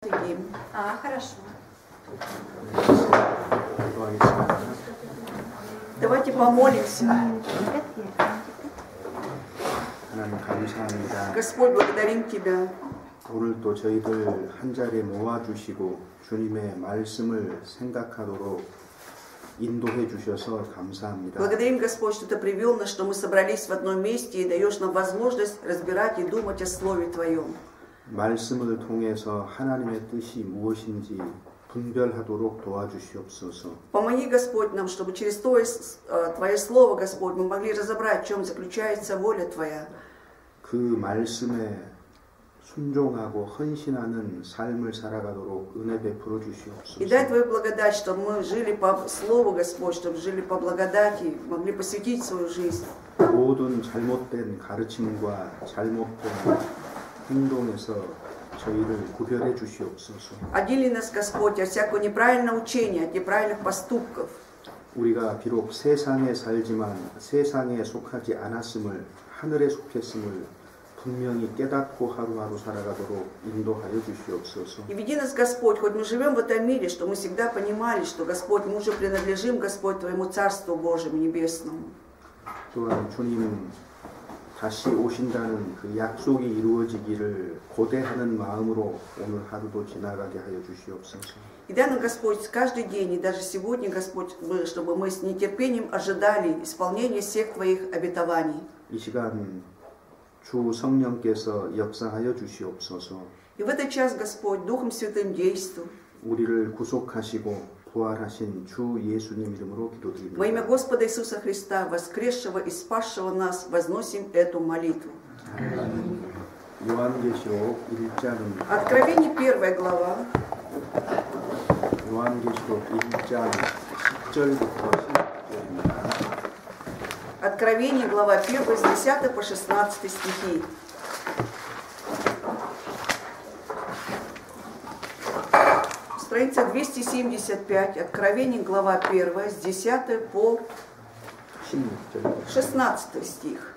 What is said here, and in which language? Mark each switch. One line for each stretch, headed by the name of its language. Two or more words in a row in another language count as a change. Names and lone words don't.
Russian: посвятим. Хорошо. Давайте помолимся.
Korean: 하나님 감사합니다.
Russian: Господь, благодарим Тебя.
Korean: 오늘 또 저희들 한 자리에 모아주시고 주님의 말씀을 생각하도록 인도해 주셔서 감사합니다.
Russian: Благодарим, Господь, что Ты привел нас, что мы собрались в одном месте и даешь нам возможность разбирать и думать о Слове Твоем.
Korean: 말씀을 통해서 하나님의 뜻이 무엇인지 분별하도록 도와주시옵소서.
Russian: Помоги, Господь, нам, чтобы через Твое Слово, Господь, мы могли разобрать, в чем заключается воля Твоя.
Korean: 그 말씀에 순종하고 헌신하는 삶을 살아가도록 은혜 베풀어 주시옵소서.
Russian: И дай Твою благодать, чтобы мы жили по Слову, Господь, чтобы жили по благодати, могли посвятить свою жизнь.
Korean: 모든 잘못된 가르침과 잘못된 행동에서 저희를 구별해 주시옵소서.
Russian: Отдели нас, Господь, от всякого неправильного учения, от неправильных поступков.
Korean: 우리가 비록 세상에 살지만 세상에 속하지 않았음을 하늘에 속했음을 분명히 깨닫고 하루하루 살아가도록 인도하여 주시옵소서.
Russian: И веди нас, Господь, хоть мы живем в этом мире, что мы всегда понимали, что, Господь, мы уже принадлежим, Господь, Твоему Царству Божьему Небесному.
Korean: 또한 주님 다시 오신다는 그 약속이 이루어지기를 고대하는 마음으로 오늘 하루도 지나가게 하여 주시옵소서.
Russian: И дай нам, Господь, каждый день, и даже сегодня, Господь, чтобы мы с нетерпением ожидали исполнения всех Твоих обетований.
Korean: 이 시간 주 성령께서 역사하여 주시옵소서.
Russian: И в этот час, Господь, Духом Святым действуй.
Korean: 우리를 구속하시고 부활하신 주 예수님 이름으로 기도드립니다.
Russian: Во имя Господа Иисуса Христа, воскресшего и спасшего нас, возносим эту молитву.
Korean: 요한계시록 1장
Russian: Откровение 1 глава.
Korean: 요한계시록 1장 10절부터 16절입니다.
Russian: Откровение, глава 1, с 10 по 16 стихи. Страница 275, Откровение, глава 1, с 10 по 16 стих.